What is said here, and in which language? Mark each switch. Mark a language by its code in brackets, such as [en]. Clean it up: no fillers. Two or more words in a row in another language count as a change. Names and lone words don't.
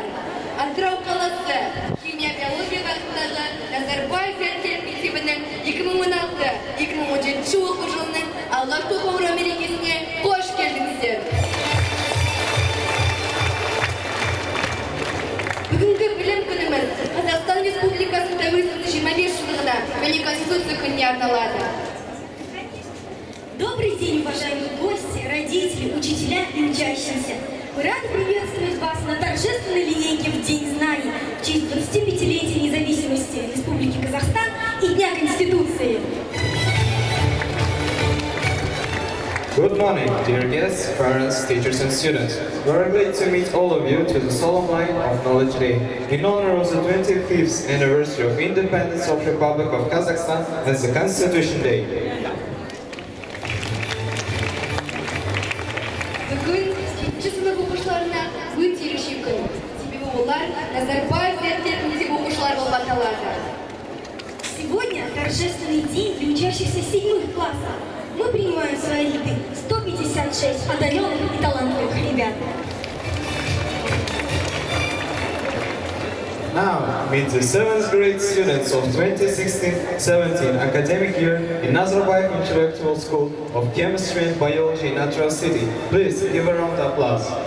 [kk] Атырау қаласы химия биология бағытындағы Назарбаев зияткерлік мектебінің 2016-2017 оқу жылының алғашқы қоңырау мерекесіне қош келдіңіздер. Бүгінгі білім күніміз Қазақстан Республикасы тәуелсіздік 25 жылдығына және Конституция күніне арналады. [ru] Добрый день, уважаемые гости, родители, учителя и учащиеся. Мы рады приветствовать вас на торжественной линейке в День знаний в честь 25-летия независимости Республики Казахстан и Дня Конституции. [en] Good morning, dear guests, parents, teachers and students. We are glad to meet all of you to the solemn line of Knowledge Day in honor of the 25th anniversary of independence of Republic of Kazakhstan and the Constitution Day. [kk] Бүгін жетінші сынып оқушыларына өте ерекше күн. Себебі олар Назарбаев зияткерлік мектебі оқушылары болып аталады. [ru] Сегодня торжественный день для учащихся 7 классов. Мы принимаем в свои ряды 156 одаренных и талантливых ребят. [en] Now, meet the 7th grade students of 2016-17 academic year in Nazarbayev Intellectual School of Chemistry and Biology in Atras City. Please give a round of applause.